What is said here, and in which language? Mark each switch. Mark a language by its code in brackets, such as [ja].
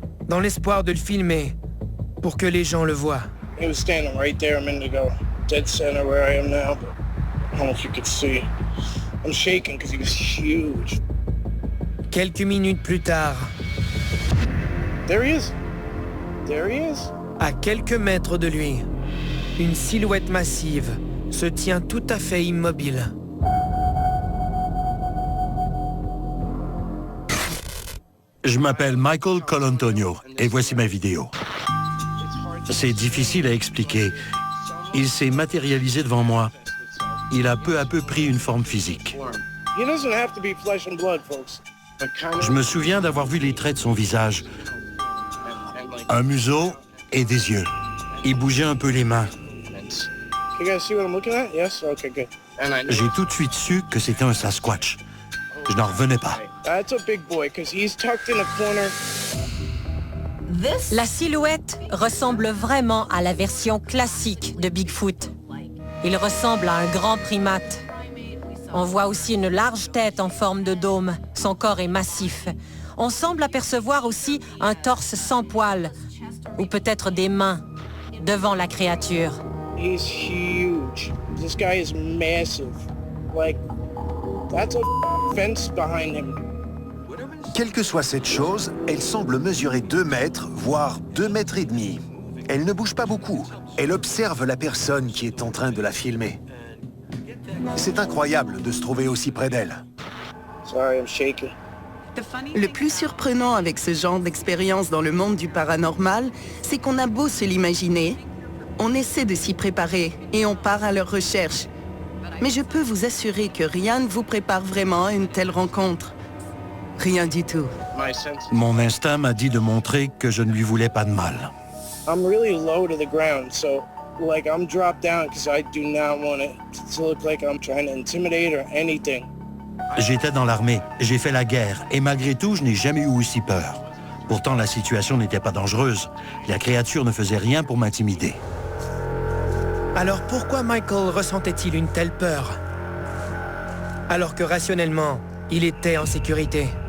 [fr] dans l'espoir de le filmer pour que les gens le voient. [en] He was standing right there a minute ago, dead center where I am now. I don't know if you could see. I'm shaking because he was huge. [fr] Quelques minutes plus tard, [en] There he is. There he is. [fr] à quelques mètres de lui, une silhouette massive se tient tout à fait immobile. Je m'appelle Michael Colantonio et voici ma vidéo. C'est difficile à expliquer. Il s'est matérialisé devant moi. Il a peu à peu pris une forme physique. [en] He doesn't have to be flesh and blood, folks. [fr] Je me souviens d'avoir vu les traits de son visage. Un museau et des yeux. Il bougeait un peu les mains. [en] You guys see what I'm looking at? Yes? Okay, good. [fr] J'ai tout de suite su que c'était un Sasquatch. Je n'en revenais pas. [en] That's a big boy because he's tucked in a corner. [fr] La silhouette ressemble vraiment à la version classique de Bigfoot. Il ressemble à un grand primate. On voit aussi une large tête en forme de dôme. Son corps est massif. On semble apercevoir aussi un torse sans poils, ou peut-être des mains, devant la créature. [en] He's huge. This guy is massive. Like, that's a fence behind him. [fr] Quelle que soit cette chose, elle semble mesurer 2 mètres, voire 2 mètres et demi. Elle ne bouge pas beaucoup. Elle observe la personne qui est en train de la filmer. C'est incroyable de se trouver aussi près d'elle. [en] Sorry, I'm shaking. [fr] Le plus surprenant avec ce genre d'expérience dans le monde du paranormal, c'est qu'on a beau se l'imaginer, on essaie de s'y préparer et on part à leur recherche. Mais je peux vous assurer que rien ne vous prépare vraiment à une telle rencontre. Rien du tout. Mon instinct m'a dit de montrer que je ne lui voulais pas de mal. [en] I'm really low to the ground, so like I'm dropped down because I do not want it to look like I'm trying to intimidate or anything. [fr] J'étais dans l'armée, j'ai fait la guerre, et malgré tout, je n'ai jamais eu aussi peur. Pourtant, la situation n'était pas dangereuse. La créature ne faisait rien pour m'intimider. Alors pourquoi Michael ressentait-il une telle peur? Alors que rationnellement, il était en sécurité.